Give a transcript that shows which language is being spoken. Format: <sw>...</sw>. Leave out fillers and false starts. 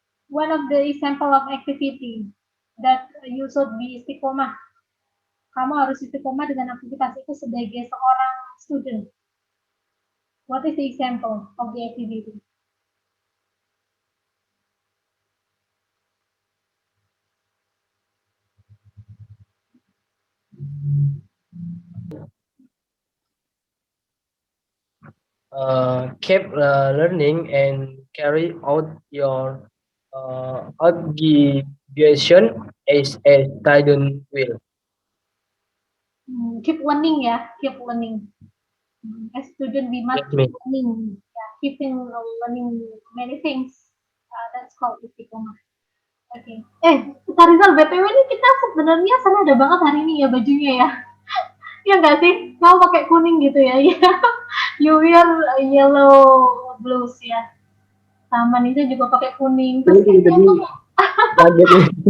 <en>One of the example of activity that you should be istiqomah.</en> <id>Kamu harus istiqomah dengan aktivitas itu sebagai seorang student.</id> <en>What is the example of the activity? Keep learning and carry out your obligation as a student will. Keep learning ya, keep learning. As student we must Yes, keep Miss. learning. Yeah, keeping learning many things. That's called istiqomah.</en> <id>Oke. Kak Rizal, BTW ini kita sebenarnya senada banget hari ini ya bajunya ya. Iya nggak sih? Kamu pakai kuning gitu ya? Iya.</id> <en>You wear yellow blues</en> <id>ya. Sama Nisa juga pakai kuning. Terus kayaknya tuh Kaget nih.</id>